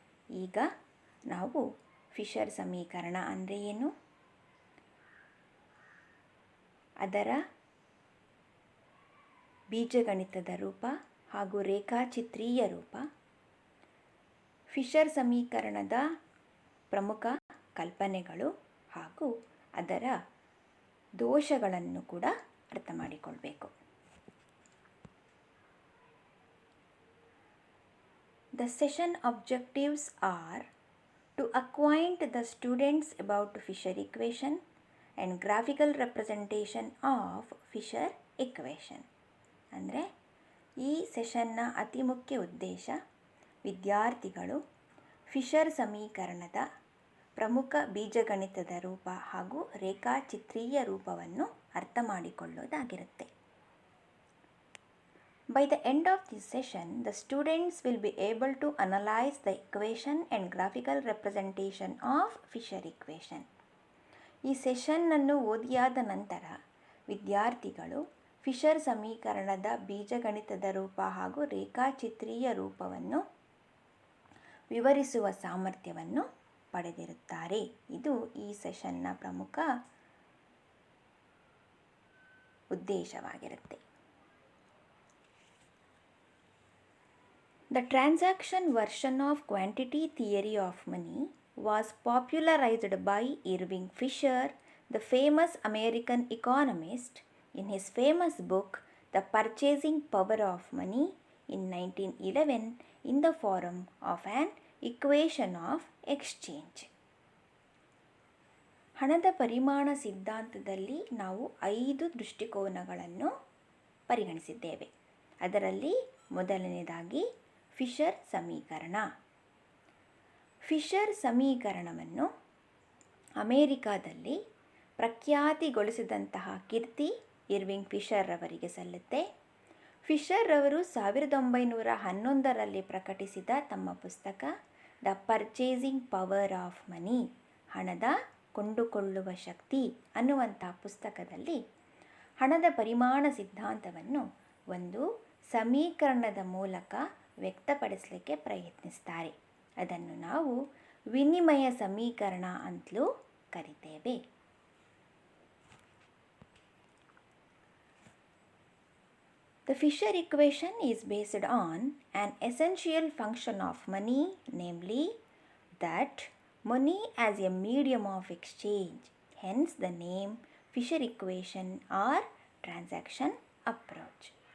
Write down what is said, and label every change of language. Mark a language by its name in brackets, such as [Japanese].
[Kannada] ಈಗ ನಾವು ಫಿಶರ್ ಸಮೀಕರಣ ಅಂದರೆ ಏನು, ಅದರ ಬೀಜಗಣಿತದ ರೂಪ ಹಾಗೂ ರೇಖಾಚಿತ್ರೀಯ ರೂಪ, ಫಿಶರ್ ಸಮೀಕರಣದ ಪ್ರಮುಖ ಕಲ್ಪನೆಗಳು ಹಾಗೂ ಅದರ ದೋಷಗಳನ್ನು ಕೂಡ ಅರ್ಥ ಮಾಡಿಕೊಳ್ಬೇಕು. [English] The session objectives are to acquaint the students about Fisher equation and graphical representation of Fisher equation. [Kannada] ಅಂದರೆ ಈ ಸೆಷನ್ನ ಅತಿ ಮುಖ್ಯ ಉದ್ದೇಶ ವಿದ್ಯಾರ್ಥಿಗಳು ಫಿಶರ್ ಸಮೀಕರಣದ ಪ್ರಮುಖ ಬೀಜಗಣಿತದ ರೂಪ ಹಾಗೂ ರೇಖಾಚಿತ್ರೀಯ ರೂಪವನ್ನು ಅರ್ಥ ಮಾಡಿಕೊಳ್ಳೋದಾಗಿರುತ್ತೆ. [English] By the end of this session, the students will be able to analyze the equation and graphical representation of Fisher equation. [Kannada] ಈ ಸೆಷನ್ನನ್ನು ಓದಿಯಾದ ನಂತರ ವಿದ್ಯಾರ್ಥಿಗಳು ಫಿಶರ್ ಸಮೀಕರಣದ ಬೀಜಗಣಿತದ ರೂಪ ಹಾಗೂ ರೇಖಾಚಿತ್ರೀಯ ರೂಪವನ್ನು ವಿವರಿಸುವ ಸಾಮರ್ಥ್ಯವನ್ನು ಪಡೆದಿರುತ್ತಾರೆ. ಇದು ಈ ಸೆಷನ್ನ ಪ್ರಮುಖ ಉದ್ದೇಶವಾಗಿರುತ್ತೆ. [English] The transaction version of quantity theory of money was popularized by Irving Fisher, the famous American economist, in his famous book The Purchasing Power of Money in 1911 in the form of an equation of exchange. [Kannada] ಹಣದ ಪರಿಮಾಣ ಸಿದ್ಧಾಂತದಲ್ಲಿ ನಾವು 5 ದೃಷ್ಟಿಕೋನಗಳನ್ನು ಪರಿಗಣಿಸಿದ್ದೇವೆ. ಅದರಲ್ಲಿ ಮೊದಲನೇದಾಗಿ Fisher ಸಮೀಕರಣ. Fisher ಸಮೀಕರಣವನ್ನು ಅಮೇರಿಕಾದಲ್ಲಿ ಪ್ರಖ್ಯಾತಿಗೊಳಿಸಿದಂತಹ ಕೀರ್ತಿ ಇರ್ವಿಂಗ್ ಫಿಶರ್ ಅವರಿಗೆ ಸಲ್ಲುತ್ತೆ. ಫಿಶರ್ ಅವರು 1911ರಲ್ಲಿ ಪ್ರಕಟಿಸಿದ ತಮ್ಮ ಪುಸ್ತಕ the purchasing power of money, ಹಣದ ಕೊಂಡುಕೊಳ್ಳುವ ಶಕ್ತಿ ಅನ್ನುವಂಥ ಪುಸ್ತಕದಲ್ಲಿ ಹಣದ ಪರಿಮಾಣ ಸಿದ್ಧಾಂತವನ್ನು ಒಂದು ಸಮೀಕರಣದ ಮೂಲಕ ವ್ಯಕ್ತಪಡಿಸಲಿಕ್ಕೆ ಪ್ರಯತ್ನಿಸ್ತಾರೆ. ಅದನ್ನು ನಾವು ವಿನಿಮಯ ಸಮೀಕರಣ ಅಂತಲೂ ಕರಿತೇವೆ. [English] The Fisher equation is based on an essential function of money, namely that money as a medium of exchange. Hence the name Fisher equation or transaction approach.